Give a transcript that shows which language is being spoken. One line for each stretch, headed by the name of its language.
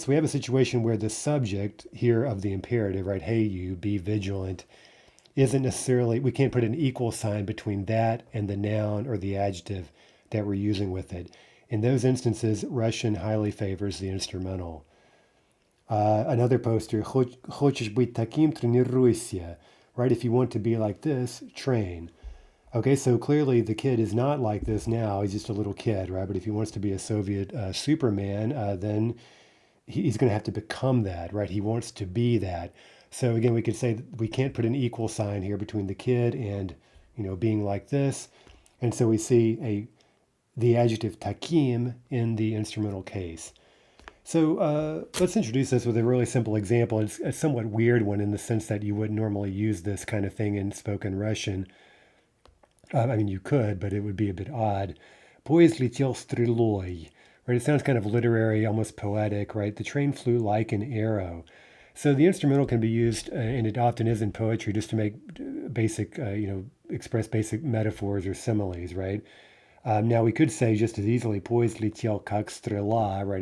English: So we have a situation where the subject here of the imperative, right? Hey, you, be vigilant, isn't necessarily, we can't put an equal sign between that and the noun or the adjective that we're using with it. In those instances, Russian highly favors the instrumental. Another poster,
Russian: "Хочешь быть таким, тренируйся,"
English: right? If you want to be like this, train. Okay, so clearly the kid is not like this now. He's just a little kid, right? But if he wants to be a Soviet Superman, then he's going to have to become that, right? He wants to be that. So again, we could say that we can't put an equal sign here between the kid and, being like this. And so we see the adjective takim in the instrumental case. So let's introduce this with a really simple example. It's a somewhat weird one in the sense that you wouldn't normally use this kind of thing in spoken Russian. I mean, you could, but it would be a bit odd.
Russian: Поезд летел стрелой,
English: right? It sounds kind of literary, almost poetic, right? The train flew like an arrow. So the instrumental can be used, and it often is in poetry, just to make basic, express basic metaphors or similes, right? Now we could say just as easily,
Russian: "Поезд летел как стрела,"
English: right?